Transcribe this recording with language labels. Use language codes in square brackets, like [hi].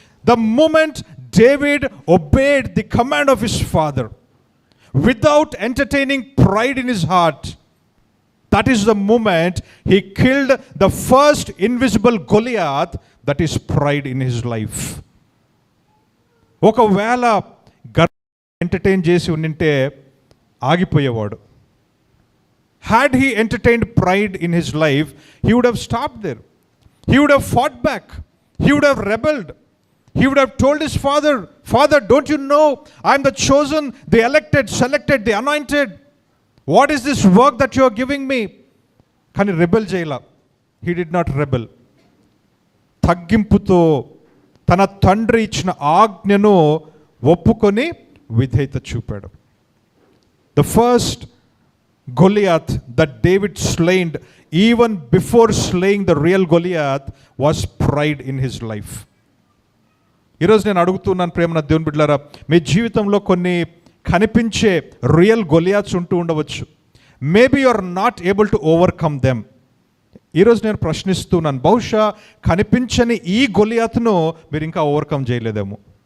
[en] The moment David obeyed the command of his father without entertaining pride in his heart, that is the moment he killed the first invisible Goliath, that is pride in his life. [te] ఒకవేళ entertain చేసి ఉండింటే ఆగిపోయేవాడు. [en] Had he entertained pride in his life, he would have stopped there. He would have fought back. He would have rebelled. He would have told his father, "Father, don't you know I am the chosen, the elected, selected, the anointed? What is this work that you are giving me?" [te] కానీ rebel చేయలా. [en] He did not rebel. [te] తగ్గింపుతో తన తండ్రి ఇచ్చిన ఆజ్ఞను ఒప్పుకొని విధేయత చూపాడు. [en] The first Goliath that David slain, even before slaying the real Goliath, was pride in his life. [te] ఈరోజు నేను అడుగుతున్నాను ప్రేమన దేవుని బిడ్డలారా, మీ జీవితంలో కొన్ని కనిపించే రియల్ గొలియాత్స్ ఉంటూ ఉండవచ్చు. [en] Maybe you are not able to overcome them. [te] ఈరోజు నేను ప్రశ్నిస్తున్నాను, బహుశా కనిపించని ఈ గొలియాత్ను మీరు ఇంకా ఓవర్కమ్ చేయలేదేమో.